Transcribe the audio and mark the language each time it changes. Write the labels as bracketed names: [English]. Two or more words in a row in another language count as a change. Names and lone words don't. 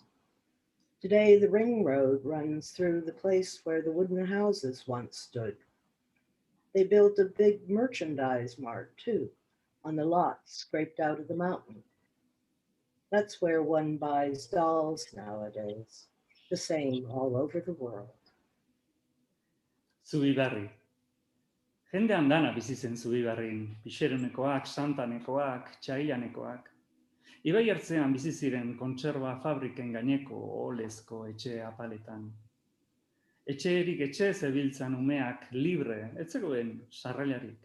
[English] Today, the ring road runs through the place where the wooden houses once stood. They built a big merchandise mart, too, on the lot scraped out of the mountain. That's where one buys dolls nowadays, the same all over the world. [Basque] Zubiberri. Jende andana bizi zen Zubiberrin, Pixeronekoak, Santanekoak, Txailanekoak. Ibai ertzean bizi ziren kontserba fabriken gaineko olezko etxe apaletan. Etxerik etxe zebiltzan umeak libre, ez zegoen sarrailarik.